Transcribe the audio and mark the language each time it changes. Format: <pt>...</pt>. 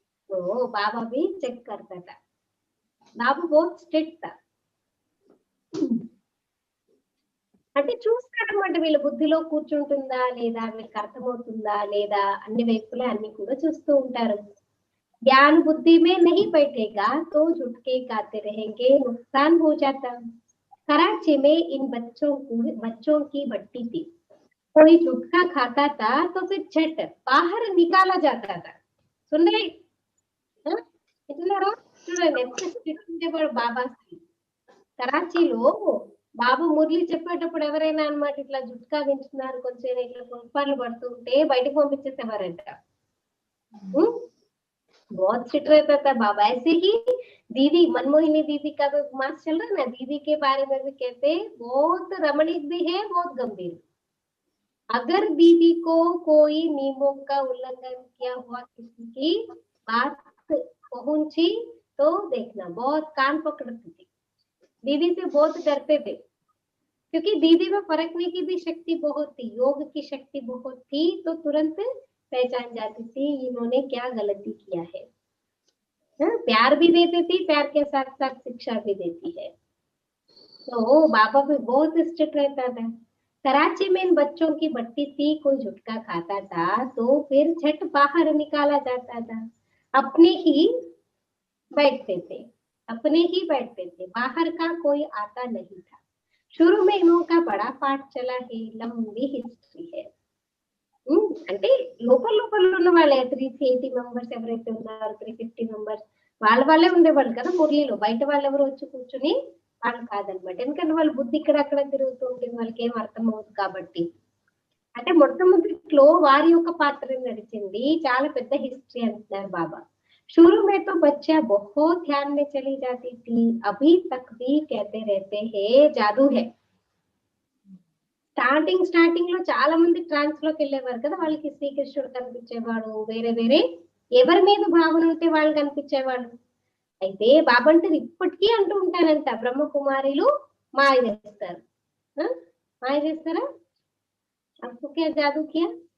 <hi>तो बाबा भी चेक करता था, बाबा बहुत स्ट्रिक्ट था.</hi> <te>అంటే చూస్తారన్నమాట, వీళ్ళ బుద్ధిలో కూర్చుంటుందా లేదా, వీళ్ళకి అర్థమవుతుందా లేదా, అన్ని వైపులా అన్ని కూడా చూస్తూ ఉంటారు.</te> <hi>ज्ञान बुद्धि में नहीं बैठेगा तो झुटके खाते रहेंगे, नुकसान हो जाता. कराची में इन बच्चों की भट्टी थी, कोई झुटका खाता था तो फिर झट बाहर निकाला जाता था. सुन रहे,</hi> <te>చూడండి ఎంత స్ట్రిక్ట్ ఉండేవాడు బాబా. కరాచీలో బాబు మురళి చెప్పేటప్పుడు ఎవరైనా అన్నమాట ఇట్లా జుట్కా వింటున్నారు, కొంచెం ఇట్లా పొంపాలు పడుతుంటే బయటకు పంపించేసేవారంట.</te> <hi>बहुत स्ट्रिक्ट रहता था बाबा. ऐसे ही दीदी मनमोहिनी दीदी का तो मास चल रहा है ना, दीदी के बारे में भी कहते बहुत रमणीक भी है, बहुत गंभीर. अगर दीदी को कोई नियमों का उल्लंघन किया हुआ किसी की बात पहुंची तो देखना, बहुत कान पकड़ती थी. दीदी से बहुत डरते थे, क्योंकि दीदी में परखने की भी शक्ति बहुत थी, योग की शक्ति बहुत थी, तो तुरंत पहचान जाती थी इन्होंने क्या गलती किया है. प्यार भी देती थी, प्यार के साथ साथ शिक्षा भी देती है. तो बाबा भी बहुत स्ट्रिक्ट रहता था। कराची में इन बच्चों की भट्टी थी, कोई झुटका खाता था तो फिर झट बाहर निकाला जाता था। अपने ही बैठते थे, अपने ही बैठते थे, बाहर का कोई आता नहीं था। शुरू में इनका बड़ा पाठ चला है, लंबी हिस्ट्री है।</hi> <te>అంటే లోపల లోపల ఉన్న వాళ్ళే 380 మెంబర్స్ ఎవరైతే ఉన్నారో 350 మెంబర్స్ వాళ్ళే ఉండేవాళ్ళు కదా మురళిలో. బయట వాళ్ళు ఎవరు వచ్చి కూర్చుని వాళ్ళు కాదనమాట. ఎందుకంటే వాళ్ళ బుద్ధి ఇక్కడ అక్కడ తిరుగుతూ ఉంటుంది, వాళ్ళకి ఏం అర్థం అవ్వదు కాబట్టి. అంటే మొట్టమొదటిలో వారి యొక్క పాత్ర నడిచింది, చాలా పెద్ద హిస్టరీ అంటున్నారు బాబా. शुरू में तो बच्चा बहुत ध्यान में चली जाती थी, अभी तक भी कहते रहते हैं जादू है। స్టార్టింగ్ లో చాలా మంది ట్రాన్స్ లోకి వెళ్ళేవారు కదా, వాళ్ళకి శ్రీకృష్ణుడు కనిపించేవాడు, వేరే వేరే ఎవరి మీద భావన ఉంటే వాళ్ళు కనిపించేవాడు. అయితే బాబా అంటారు ఇప్పటికీ అంటూ ఉంటానంట, బ్రహ్మకుమారిలు మాయ చేస్తారు. మాయ చేస్తారా?</te> <hi>అప్పుకే జాదూ కియా?</hi>